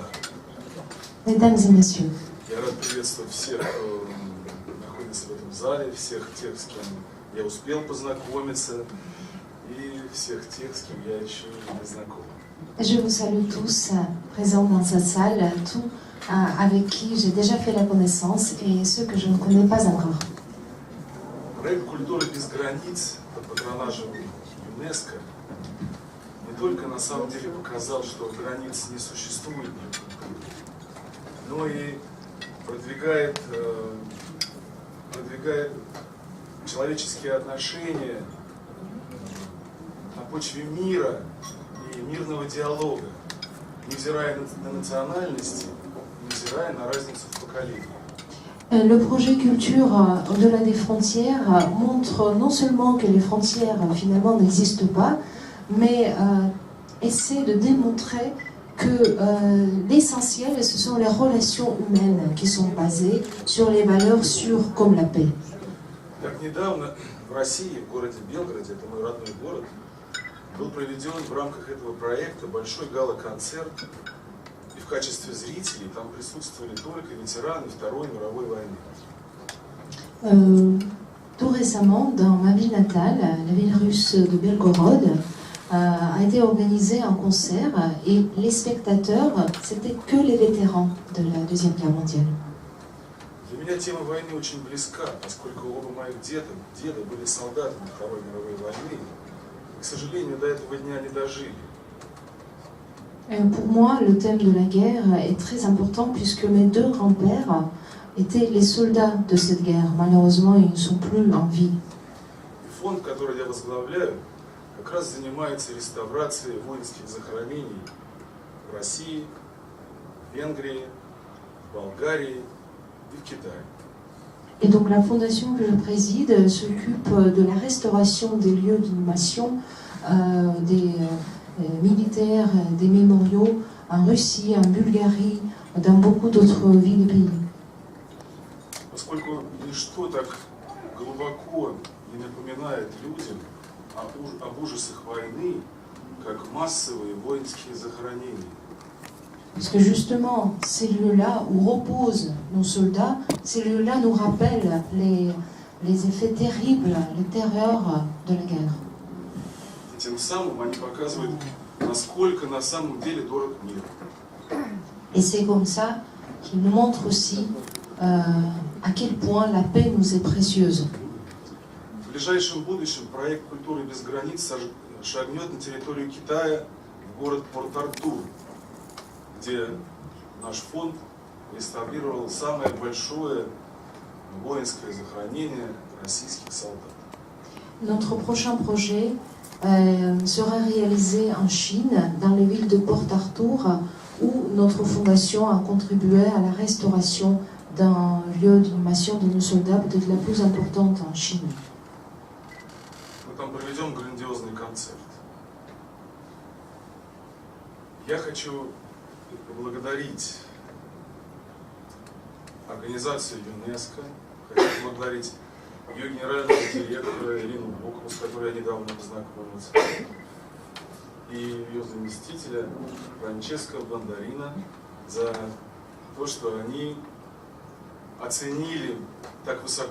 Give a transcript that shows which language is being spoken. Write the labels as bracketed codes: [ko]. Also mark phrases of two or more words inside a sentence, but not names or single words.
[fr] Mesdames et messieurs, [ru] я рад приветствовать всех, кто находится в этом зале, всех тех, с кем я успел познакомиться, и всех тех, с кем я еще не знаком. [fr] je vous salue tous présents dans cette salle, tous avec qui j'ai déjà fait la connaissance et ceux que je ne connais pas encore. [ru] Проект «Культура без границ» под патронажем ЮНЕСКО не только на самом деле показал, что границ не существует, но и продвигает человеческие отношения на почве мира и мирного диалога, невзирая на национальности, невзирая на разницу в поколении. [fr] Le projet Culture au-delà des frontières montre non seulement que les frontières finalement n'existent pas, mais essaie de démontrer que l'essentiel, ce sont les relations humaines qui sont basées sur les valeurs sûres comme la paix. [ru] Как недавно в России, в городе Белгороде, это мой родной город, был проведен в рамках этого проекта большой гала-концерт, и в качестве зрителей там присутствовали только ветераны Второй мировой войны. [fr] Tout récemment, dans ma ville natale, la ville russe de Belgorod, a été organisé un concert et les spectateurs, c'était que les vétérans de la Deuxième Guerre mondiale. [ru] Для меня тема войны очень близка, поскольку оба моих деда были солдатами Второй мировой войны, и, к сожалению, до этого дня не дожили. [fr] Pour moi, le thème de la guerre est très important puisque mes deux grands-pères étaient les soldats de cette guerre. Malheureusement, ils ne sont plus en vie. [ru] И фонд, который я возглавляю, как раз занимается реставрацией воинских захоронений в России, в Венгрии, в Болгарии и в Китае. [fr] Et donc la fondation que je préside s'occupe de la restauration des lieux d'inhumation des militaires, des mémoriaux en Russie, en Bulgarie, dans beaucoup d'autres villes et pays. [ru] Поскольку ничто так глубоко не напоминает людям об ужасах войны, как массовые воинские захоронения. [fr] Parce que justement, ces lieux-là où reposent nos soldats, ces lieux-là nous rappellent les effets terribles, les terreurs de la guerre. [ru] И тем самым они показывают, насколько на самом деле дорог мир. [fr] Et c'est comme ça qu'ils nous montrent aussi à quel point la paix nous est précieuse. [ru] В ближайшем будущем проект «Культуры без границ» шагнет на территорию Китая в город Порт-Артур, где наш фонд реставрировал самое большое воинское захоронение российских солдат. [fr] Notre prochain projet sera réalisé en Chine, dans les villes de Port-Arthur, où notre fondation a contribué à la restauration d'un lieu d'inhumation de nos soldats, peut-être la plus importante en Chine. [ru] Мы там проведем грандиозный концерт. Я хочу поблагодарить организацию ЮНЕСКО, хочу поблагодарить ее генерального директора Ирину Букову, с которой я недавно познакомился, и ее заместителя Франческо Бондарина за то, что они оценили так высоко